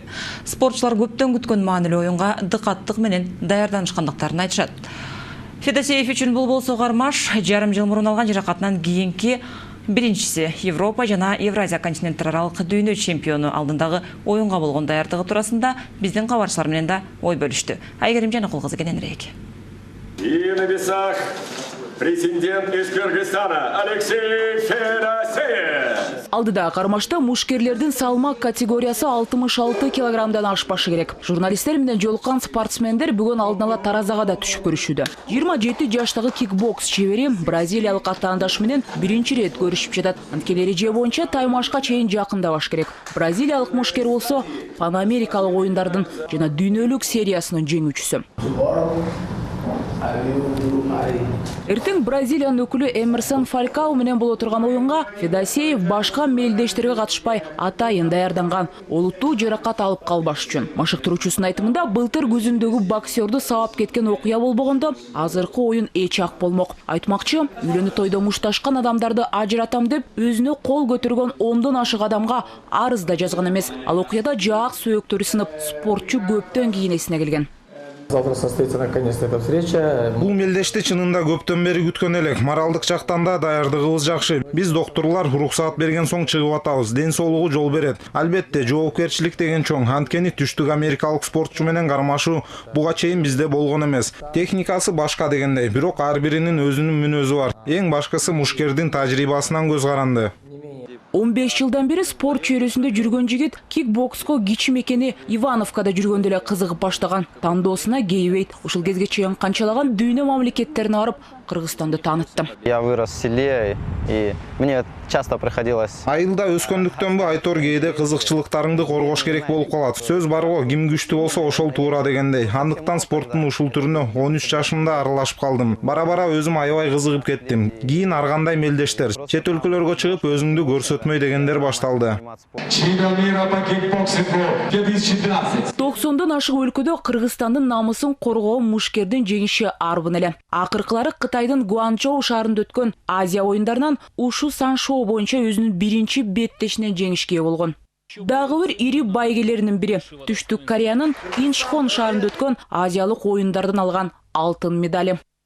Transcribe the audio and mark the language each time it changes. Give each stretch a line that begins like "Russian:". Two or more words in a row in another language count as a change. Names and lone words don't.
Kyrgyz: Спортчулар көптөн күткөн маанилүү оюнга дыкаттык менен даярданышкандыктарын айтышат. Федосеев үчүн бул болсо кармаш жарым жыл мурун алган жаракатынан кийинки биринчиси. Европа жана Евразия континенттаралык дүйнө чемпиону алдындагы оюнга болгон даярдыгы туурасында биздин кабарчылар менен да ой бөлүштү. Айгерим Жаныкул кызы кененирээк.
Russian: И на весах претендент из Кыргызстана Алексей Федосеев.
Kyrgyz: Алдыда кармашта мушкерлердин салмак категориясы 66 килограммдан ашпашы керек. Журналисттер менен жолуккан спортсмендер бүгүн алдын ала таразага да түшүп көрүшүүдө. 27 жаштагы кикбокс чебери бразилиялык атаандаш менен биринчи ирет көрүшүп жатат. Анткени эреже боюнча таймашка чейин жакындабаш керек. Бразилиялык мушкер болсо панамерикалык оюндардын жана дүйнөлүк сериясынын жеңүүчүсү.
English: I will do my
Kyrgyz: Эртең Бразилиянын өкүлү Эмерсон Фалькао менен боло турган оюнга Федосеев башка мелдештерге катышпай атайын даярданган. Олуттуу жаракат алып калбаш үчүн. Машыктыруучусунун айтымында былтыр күзүндөгү боксерду сабап кеткен окуя болбогондо азыркы оюн эч ак болмок. Айтмакчы, үйлөнү тойдо мушташкан адамдарды ажыратам деп өзүнө кол көтөргөн 10дон ашык адамга арыз да жазган эмес. Ал окуяда жаак сөөктөрү сынып, спортчу көптөн кийин эсине келген.
Russian: Завтра состоится наконец-то эта встреча.
Kyrgyz: Бул мелдешти чынында көптөн бери күткөн элек. Моралдык жактан да даярдыгыбыз жакшы. Биз доктурлар уруксаат берген соң чыгып атабыз. Ден соолугу жол берет. Албетте, жоопкерчилик деген чоң. Анткени түштүк америкалык спортчу менен кармашуу буга чейин бизде болгон эмес. Техникасы башка дегендей, бирок ар биринин өзүнүн мүнөзү бар. Эң башкысы мушкердин тажрыйбасынан көз каранды. 15 жылдан бери спорт чөйрөсүндө жүргөн жигит кикбокско кичи мекени Ивановкада жүргөндө эле кызыгып баштаган. Тандоосуна кейбейт. Ушул кезге чейин канчалаган дүйнө мамлекеттерине барып, Кыргызстанды таанытты.
Russian: Я вырос в селе, и мне часто приходилось.
Kyrgyz: Айылда өскөндүктөнбү Айтор кээде кызыкчылыктарыңды коргош керек болуп калат. Сөз барго, ким күчтүү болсо ошол туура дегендей. Андыктан спорттун ушул түрүнө 13 жашымда аралашып калдым. Бара-бара өзүм аябай кызыгып кеттим. Кийин ар кандай мелдештер, чет өлкөлөргө чыгып өзүңдү көрсөтмөй дегендер башталды.
Russian: Чемпион мира по кикбоксингу 2012.
Kyrgyz: 90дон ашык өлкөдө Кыргызстандын намысын коргоон мушкердин жеңиши арбын эле. Акыркылары Кытайдын Гуанчжоу шаарында өткөн Азия оюндарынан Ушу Саншоу боюнча өзүнүн биринчи беттешинен жеңишке болгон. Дагы бир ири байгелеринин бири Түштүк Кореянын Инчхон шаарында өткөн азиялык оюндардан алган алтын медали.